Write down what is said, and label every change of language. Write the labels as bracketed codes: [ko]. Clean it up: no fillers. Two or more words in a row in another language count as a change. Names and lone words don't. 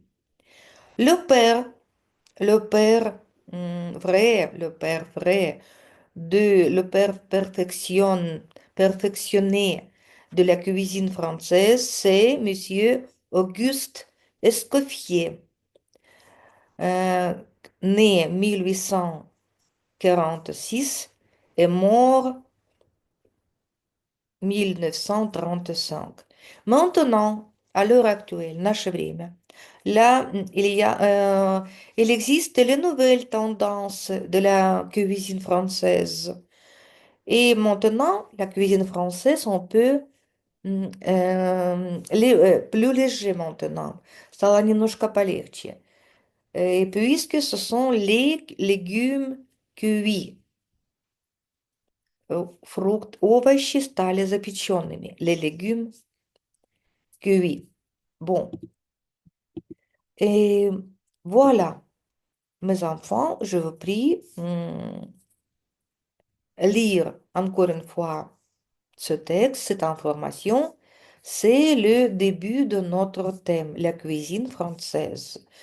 [fr] Le père, le père le père vrai le père perfectionné de la cuisine française, c'est Monsieur Auguste Escoffier, euh, né 1846 et mort 1935. Maintenant, à l'heure actuelle, [ru] наше время, [fr] là, il existe les nouvelles tendances de la cuisine française. Et maintenant, la cuisine française, on peut plus léger maintenant. [ru] Стало немножко полегче. [fr] Et puisque ce sont les légumes cuits, [ru] фрукт, овощи стали запеченными. [fr] Les légumes cuits. Bon, et voilà, mes enfants, je vous prie, lire encore une fois ce texte, cette information, c'est le début de notre thème, la cuisine française.